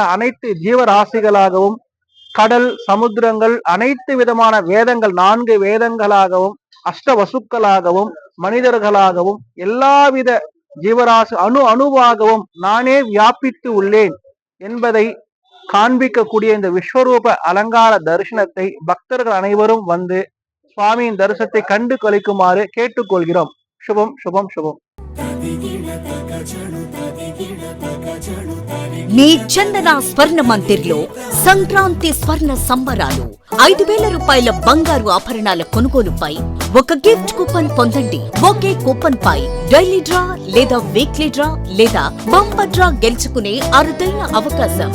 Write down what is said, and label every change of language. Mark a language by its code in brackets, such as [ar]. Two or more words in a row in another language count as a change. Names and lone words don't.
[ta] அனைத்து ஜீவராசிகளாகவும் கடல் சமுத்திரங்கள் அனைத்து விதமான வேதங்கள் 4 வேதங்களாகவும் அஷ்டவசுக்களாகவும் மனிதர்களாகவும் எல்லாவித ஜீவராசி அணுவாகவும் நானே வியாபித்து உள்ளேன் என்பதை காண்பிக்கக்கூடிய இந்த விஸ்வரூப அலங்கார தரிசனத்தை பக்தர்கள் அனைவரும் வந்து சுவாமியின் தரிசனத்தை கண்டு கழிக்குமாறு கேட்டுக்கொள்கிறோம். [te] శుభం శుభం శుభం. మీ చందన స్వర్ణ మందిర్లో సంక్రాంతి స్వర్ణ సంబరాలు 5,000 రూపాయల బంగారు ఆభరణాల కొనుగోలుపై ఒక [en] gift coupon [te] పొందండి. ఒకే కూపన్ పై [en] daily draw [te] లేదా [en] weekly draw [te] లేదా [en] bumper draw [te] గెలుచుకునే అరుదైన అవకాశం.